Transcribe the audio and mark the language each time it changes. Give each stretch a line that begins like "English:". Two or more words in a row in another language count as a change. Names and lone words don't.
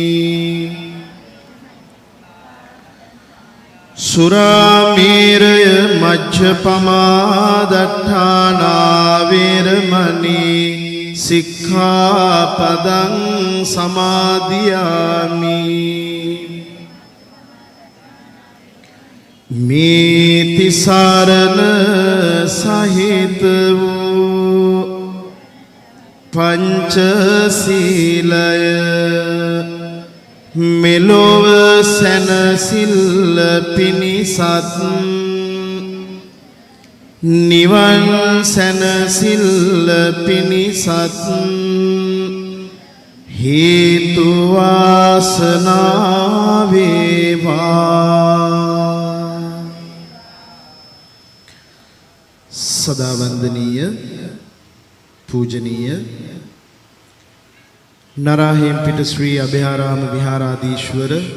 Pali: Suramēraya majjapamādaṭṭhānā veramani sikkhapadang samadhiyami
Sinhala: මේති සරණ සහිත පංචසීලය මෙලොව සැනසිල්ල පිණිසත් නිවන් සැනසිල්ල පිණිසත් හේතු වාසනා වේවා සදා වන්දනීය පූජනීය නරාහෙම්පිට ශ්‍රී අභයාරාම විහාරාධීශවර